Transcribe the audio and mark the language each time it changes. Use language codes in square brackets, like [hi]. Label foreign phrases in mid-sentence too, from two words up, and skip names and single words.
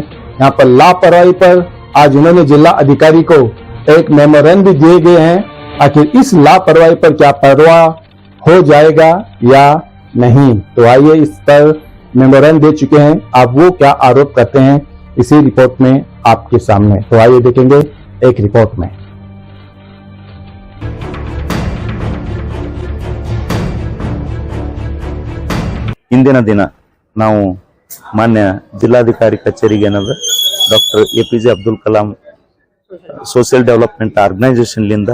[hi] यहाँ पर लापरवाही पर आज उन्होंने जिला अधिकारी को एक मेमोरेंडम भी दिए गए हैं। आखिर इस लापरवाही पर क्या परवाह हो जाएगा या नहीं। तो आइए इस पर मेमोरेंडम दे चुके हैं, आप वो क्या आरोप करते हैं इसी रिपोर्ट में आपके सामने। तो आइए देखेंगे एक रिपोर्ट में। [kn] ಇಂದಿನ ದಿನ ನಾವು ಮಾನ್ಯ ಜಿಲ್ಲಾಧಿಕಾರಿ ಕಚೇರಿಗೆ ಏನದ ಡಾಕ್ಟರ್ ಎಪಿಜೆ ಅಬ್ದುಲ್ ಕಲಾಂ ಸೋಷಿಯಲ್ ಡೆವಲಪ್ಮೆಂಟ್ ಆರ್ಗನೈಸೇಷನ್ಲಿಂದ